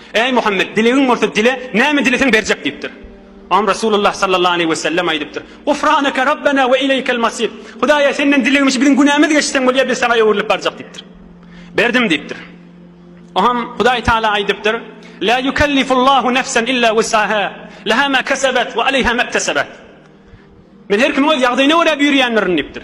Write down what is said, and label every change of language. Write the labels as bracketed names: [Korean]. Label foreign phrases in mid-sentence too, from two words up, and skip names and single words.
[Turkmen] Ey Muhammed, dileğin bolsa dile, näme dilesen berjek diýipdir. [Arabic] Am رسول الله صلى الله عليه وسلم aýdypdyr. غفرانك ربنا وإليك المصير. [Turkmen] Hudaýa senden dilegimiz bilen günämiz geçsen bolýar biz sana ýöwürlüp barjak diýipdir. Berdim diýipdir. Aham Hudaý Taala aýdypdyr. [Arabic] لا يكلف الله نفسا إلا وسعها. لها ما كسبت وعليها ما اكتسبت. [Turkmen] Men her kim öz ýagdaýyna görä bürýänlerini diýipdir.